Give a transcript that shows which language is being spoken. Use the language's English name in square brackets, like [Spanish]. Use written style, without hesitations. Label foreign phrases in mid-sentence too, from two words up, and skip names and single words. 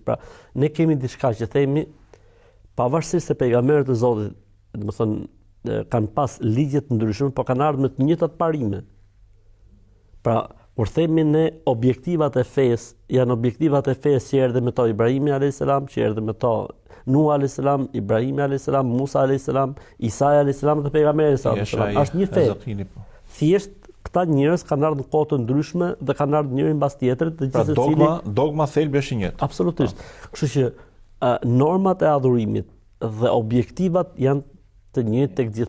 [Albanian] Pra, ne kemi diçka që themi, pavarësisht se pejgamberët e Zotit, domethënë, kanë pas ligje të ndryshme, por kanë ardhur me të njëjtat parime. Pra, Kur themi ne objektivat e fesë, janë objektivat e fesë që erdhi me to Ibrahimi a.s., që erdhi me to Nuh a.s., Ibrahimi a.s., Musa a.s., Isa a.s. dhe pejgamberi a.s. Është një fe. Thjesht këta njerëz kanë ardhur në kohë të ndryshme dhe kanë ardhur njëri mbas tjetrit, Pra dogma thelbi është i njëjtë. Absolutisht. Kështu që normat e adhurimit dhe objektivat janë të njëjtë tek gjithë.